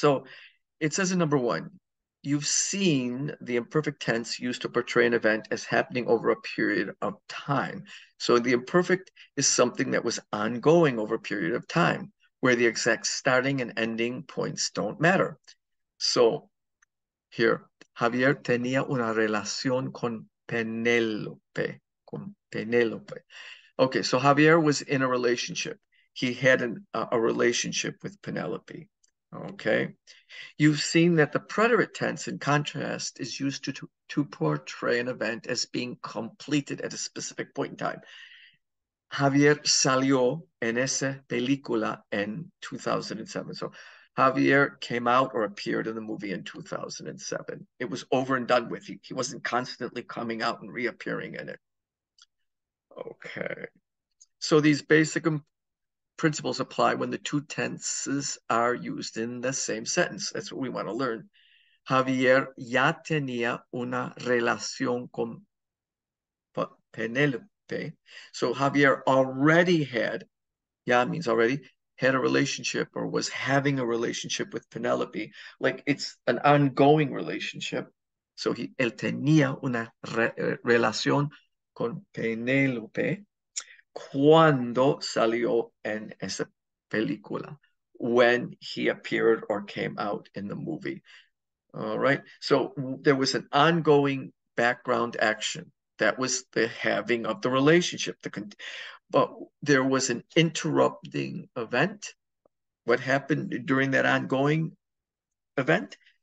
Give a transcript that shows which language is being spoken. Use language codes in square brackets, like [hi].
[en] So it says in number 1, you've seen the imperfect tense used to portray an event as happening over a period of time. So the imperfect is something that was ongoing over a period of time, where the exact starting and ending points don't matter. [es] So here, Javier tenía una relación con Penélope. Con Penélope. [en] Okay, so Javier was in a relationship. He had a relationship with Penelope. Okay. You've seen that the preterite tense, in contrast, is used to portray an event as being completed at a specific point in time. [es] Javier salió en esa película en 2007. [en] So Javier came out or appeared in the movie in 2007. It was over and done with. He wasn't constantly coming out and reappearing in it. Okay. So these basic principles apply when the two tenses are used in the same sentence. That's what we want to learn. [es] Javier ya tenía una relación con Penélope. [en] So Javier already had, ya means already, had a relationship or was having a relationship with Penelope. Like it's an ongoing relationship. [es] So él tenía una relación con Penélope cuando salió en esa película, [en] when he appeared or came out in the movie. All right. So there was an ongoing background action. That was the having of the relationship. But there was an interrupting event. What happened during that ongoing event?